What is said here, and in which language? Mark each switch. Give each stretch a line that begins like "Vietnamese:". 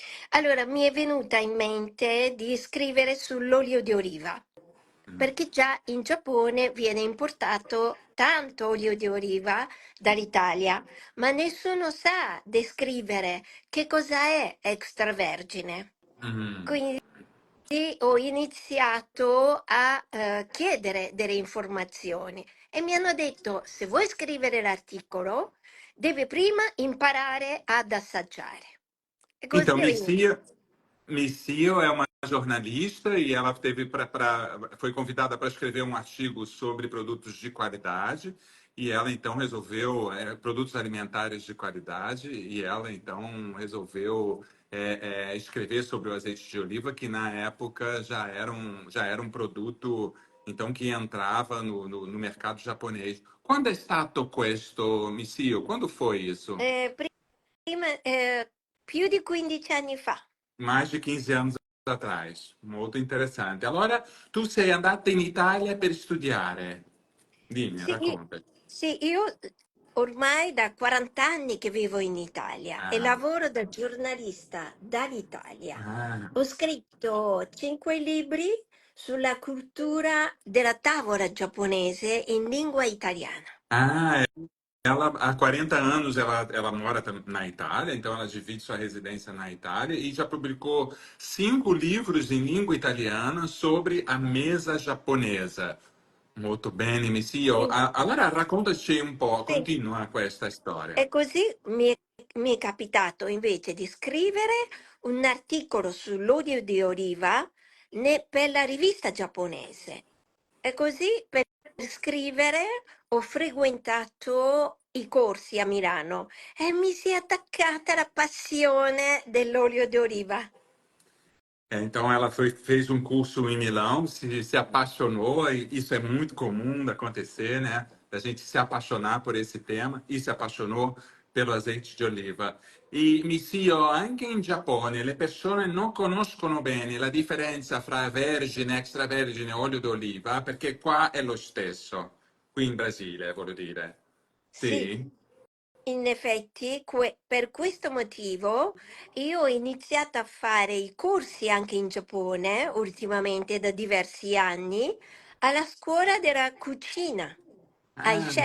Italian: Allora mi è venuta in mente di scrivere sull'olio di oliva, perché già in Giappone viene importato tanto olio di oliva dall'Italia, ma nessuno sa descrivere che cosa è extravergine. Mm. Quindi ho iniziato a chiedere delle informazioni e mi hanno detto, se vuoi scrivere l'articolo, devi prima imparare ad assaggiare. E
Portuguese: Então,
Italian: così ho iniziato.
Portuguese: Missio é uma jornalista e ela foi convidada para escrever um artigo sobre produtos de qualidade e ela então resolveu produtos alimentares de qualidade e ela então resolveu escrever sobre o azeite de oliva que na época já era um produto então que entrava no mercado japonês.
Italian: Quando è stato questo, Missio?
Portuguese: Quando foi isso?
Italian: Prima, più di 15 anni fa.
Portuguese: Mais de 15 anos atrás.
Italian: Molto interessante. Allora, tu sei andata in Italia per studiare. Dimmi, Sì, racconta. sì, io ormai da 40 anni che vivo in Italia e Ah, lavoro da giornalista dall'Italia. ah, Ho scritto 5 libri sulla cultura della tavola giapponese in lingua italiana.
Portuguese: ah, ela há 40 anos ela mora na Itália, então ela divide sua residência na Itália e já publicou 5 livros em língua italiana sobre a mesa japonesa.
Italian: Molto bene, Missio. Quindi, Allora raccontaci un po', sì, continua questa storia. e così mi è capitato invece di scrivere un articolo sull'olio di oliva per la rivista giapponese. E così per scrivere ho frequentato i corsi a Milano e mi si è attaccata la passione dell'olio di oliva.
Portuguese: Então ela fez um curso em Milão, se apaixonou, e isso é muito comum de acontecer, né? A gente se apaixonar por esse tema e se apaixonou pelo azeite de oliva.
Italian: E Missio, anche in Giappone le persone non conoscono bene la differenza fra vergine, extravergine e olio d'oliva, perché qua è lo stesso, qui in Brasile, voglio dire. Sì, Sì? in effetti, per questo motivo io ho iniziato a fare i corsi anche in Giappone, ultimamente da diversi anni, alla scuola della cucina, ai